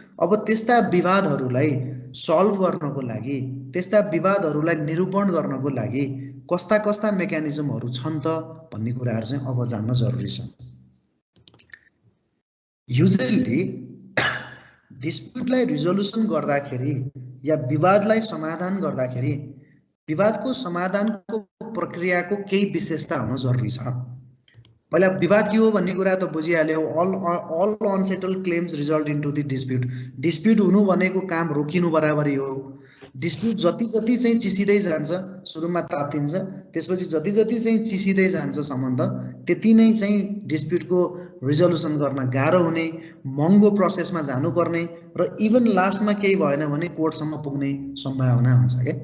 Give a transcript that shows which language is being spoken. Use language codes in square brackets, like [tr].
[ne] अब त्यस्ता विवादहरूलाई सल्भ गर्नको लागि, त्यस्ता विवादहरूलाई निरूपण गर्नको लागि कस्ता कस्ता मेकानिजमहरू छन् त भन्ने कुराहरू चाहिँ अब जान्न जरुरी छ। युजली डिस्प्युटलाई रिजोल्युसन गर्दाखेरि या विवादलाई समाधान गर्दाखेरि विवादको समाधानको प्रक्रियाको केही विशेषता हुन जरुरी छ। पहिला विवाद के हो भन्ने कुरा त बुझिहाल्यो। [en] All unsettled claims result into the dispute. [ne] Dispute हुनु भनेको काम रोकिनु बराबरी हो। डिस्प्युट जति जति चाहिँ चिसिँदै जान्छ, सुरुमा तातिन्छ, त्यसपछि जति जति चाहिँ चिसिँदै जान्छ सम्बन्ध, त्यति नै चाहिँ डिस्प्युटको रिजोल्युसन गर्न गाह्रो हुने, महँगो प्रोसेसमा जानुपर्ने र इभन लास्टमा केही भएन भने कोर्टसम्म पुग्ने सम्भावना हुन्छ के।